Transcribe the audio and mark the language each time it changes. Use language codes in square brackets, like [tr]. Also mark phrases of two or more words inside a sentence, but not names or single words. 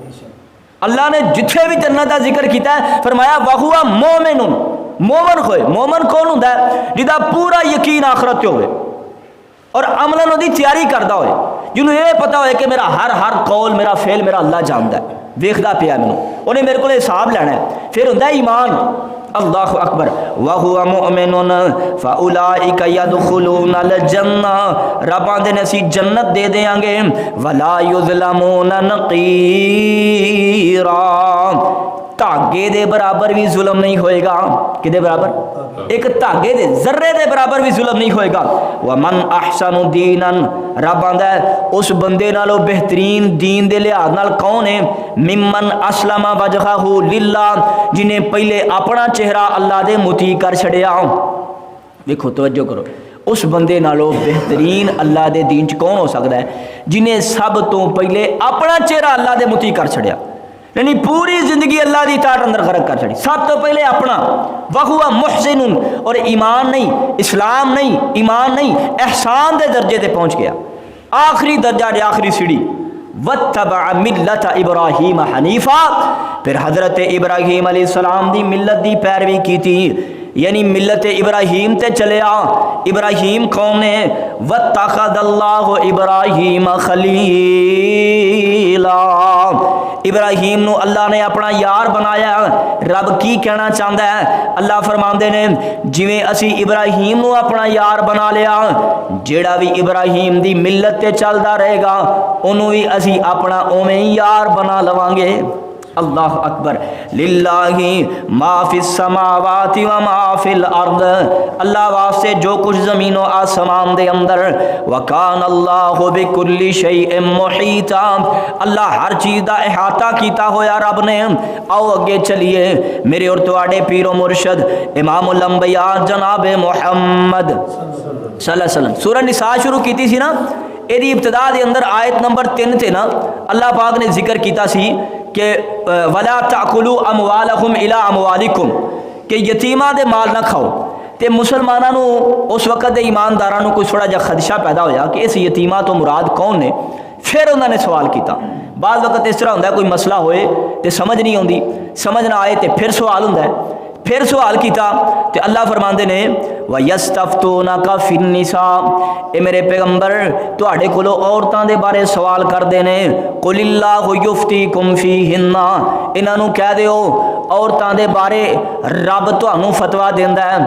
[pa] اللہ نے جتھے بھی جنت کا ذکر کیا ہے فرمایا [ar] وهو مؤمن, [pa] مومن ہوئے. مومن کون ہوندا ہے? جہدا پورا یقین آخرت تے ہووے اور عملاً اوہدی تیاری کردا ہوئے، جنہوں نے یہ پتہ ہوئے کہ میرا ہر قول میرا فعل میرا اللہ جاندا ہے، ویکھدا پیا مینوں، انہیں میرے کو حساب لینا ہے. پھر ہوندا ایمان. [ar] الله أكبر. وهو مؤمن فأولئك يدخلون الجنة, [pa] رب آندے نے اسیں جنت دے دیں گے, [ar] ولا يظلمون نقيرا, [pa] دھاگے دے برابر بھی ظلم نہیں ہوئے گا. کدے برابر? ایک دھاگے دے ذرے دے برابر بھی ظلم نہیں ہوئے گا. [ar] ومن أحسن دينا, [pa] رب آندا ہے اس بندے نالوں بہترین دین دے لحاظ نال کون ہے? [ar] ممن أسلم وجهه لله, [pa] جنہیں پہلے اپنا چہرہ اللہ دے مطیع کر چھڈیا. دیکھو توجہ کرو، اس بندے نالوں بہترین اللہ دے دین چ کون ہو سکتا ہے? جنہیں سب توں پہلے اپنا چہرہ اللہ دے مطیع کر چھڈیا، یعنی پوری زندگی اللہ کی اطاعت اندر خرچ کر چھڈی. سب توں پہلے اپنا [ar] وهو محسن, [pa] اور ایمان نہیں، اسلام نہیں، ایمان نہیں، احسان کے درجے تے پہنچ گیا، آخری درجہ، آخری سیڑھی. [ar] واتبع ملة إبراهيم حنيفا, [pa] پھر حضرت ابراہیم علیہ السلام دی ملت دی پیروی کی تھی، یعنی ملت ابراہیم تے چلے آ. ابراہیم کون نے? [ar] واتخذ الله إبراهيم خليلا, [pa] ابراہیم نوں اللہ نے اپنا یار بنایا. رب کی کہنا چاہتا ہے? اللہ فرماتے نے جویں اسی ابراہیم نوں اپنا یار بنا لیا، جیہڑا بھی ابراہیم دی ملت تے چلدا رہے گا انہوں نے بھی اسی اپنا اوویں ہی یار بنا لواں گے. [ar] الله أكبر۔ لله ما في السماوات وما في الأرض, [pa] اللہ واسطے جو کچھ زمینوں آسمان دے اندر, [ar] وكان الله بكل شيء محيطا, [pa] اللہ ہر چیز کا احاطہ کیتا ہویا رب نے. آؤ اگے چلیے، میرے اور تہاڈے پیر و مرشد امام الانبیاء جناب محمد [ar] صلى الله عليه وسلم [pa] سورہ نساء شروع کی سی نا، یدی ابتدا دے اندر آیت نمبر 3 تھے نا، اللہ پاک نے ذکر کیا سی کہ [ar] ولا تأكلوا أموالكم إلى أموالكم, [pa] کہ یتیماں دے مال نہ کھاؤ. [ur] تو مسلمانوں کو اس وقت کے ایمانداروں کو کوئی تھوڑا جہا خدشہ پیدا ہویا کہ اس یتیماں تو مراد کون نے. [pa] پھر انہوں نے سوال کیا۔ بعد وقت اس طرح ہوندا کوئی مسئلہ ہوئے تو سمجھ نہیں آتی، سمجھ نہ آئے تو پھر سوال ہوندا ہے، پھر سوال کیا تو اللہ فرماتے نے [ar] ويستفتونك في النساء, [pa] اے میرے پیغمبر تہاڈے کولوں عورتاں دے بارے سوال کرتے ہیں. [ar] قل الله يفتيكم فيهن, [pa] انہاں نوں کہہ دیو عورتاں دے بارے رب تہانوں فتویٰ دیندا ہے.